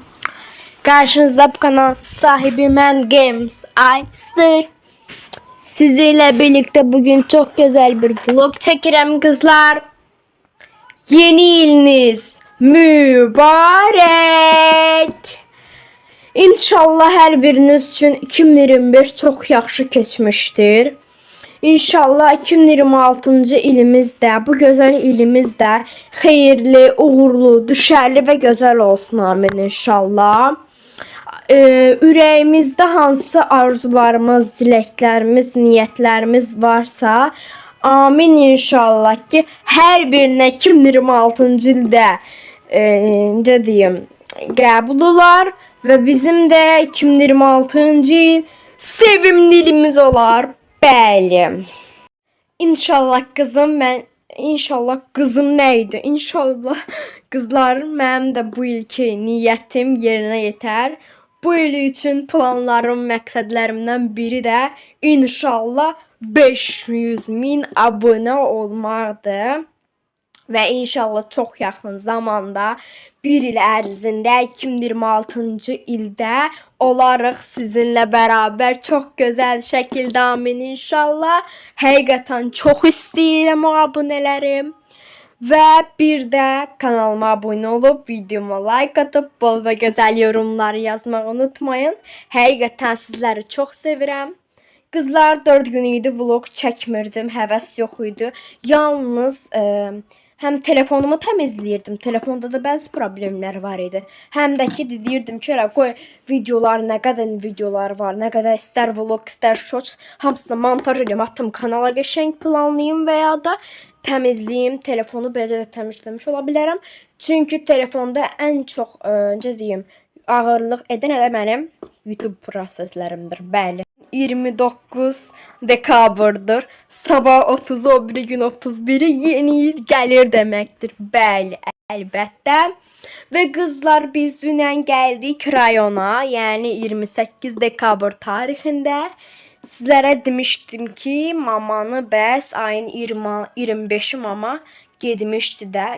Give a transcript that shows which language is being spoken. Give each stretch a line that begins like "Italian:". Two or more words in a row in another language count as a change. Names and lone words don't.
Turkish: Karşınızda bu kanal sahibi ben Games Ayster. Sizinle birlikte bugün çok güzel bir vlog çekeceğim kızlar. Yeni yılınız mübarek.
Azerbaijani: İnşallah hər biriniz üçün 2021 çox yaxşı keçmişdir. İnşallah 2026-cı ilimiz də, bu gözəl ilimiz də xeyirli, uğurlu, düşərli və gözəl olsun. Amin inşallah. Ürəyimizdə hansı arzularımız, diləklərimiz, niyyətlərimiz varsa, amin inşallah ki, hər birinə 2026-cı ildə necə deyim, qəbul olar.
Turkish: Ve bizim de 2026.
Azerbaijani: yıl sevimli ilimiz olar. Bəli.
Turkish: İnşallah kızım İnşallah kızım neydi? İnşallah kızlar mənim de bu ilki niyetim yerine yeter.
Azerbaijani: Bu il üçün planlarım, məqsədlərimdən biri de inşallah 500.000 abone olmaqdır.
Turkish: Ve inşallah çok yakın zamanda
Azerbaijani: bir il ərzində 2026-cı ildə olarıq
Turkish: sizinle beraber çok güzel şekilde amin inşallah.
Azerbaijani: Həqiqətən çox istəyirəm o abunələrim.
Turkish: Ve
Azerbaijani: bir də
Turkish: kanalıma abone olup videoma like atıp bol ve güzel yorumlar yazmayı unutmayın.
Azerbaijani: Həqiqətən sizləri çox sevirəm. Kızlar 4 gün idi vlog çəkmirdim, həvəs yox idi. Yalnız hem telefonumu təmizləyirdim. Telefonda da bəzi problemlər var idi. Həm də ki deyirdim ki, qoy videolar, nə qədər videolar var, nə qədər istər vlog, istər shorts, hamısını montaj edeyim, atım kanala qəşəng planlayayım və ya da təmizləyim. Telefonu beləcə də təmizləmiş ola bilərəm. Çünki telefonda ən çox necə deyim, ağırlıq edən elə mənim YouTube proseslərimdir. Bəli. 29 dekabrdır.
Turkish: Sabah 30'u, o bir gün 31'i yeni yıl gelir demektir.
Azerbaijani: Bəli, əlbəttə.
Turkish: Ve kızlar
Azerbaijani: biz dünən gəldik rayona, yani 28 dekabr tarixində. Sizlərə demişdim ki, mamanı bəs ayın 25'i mama getmişdi də.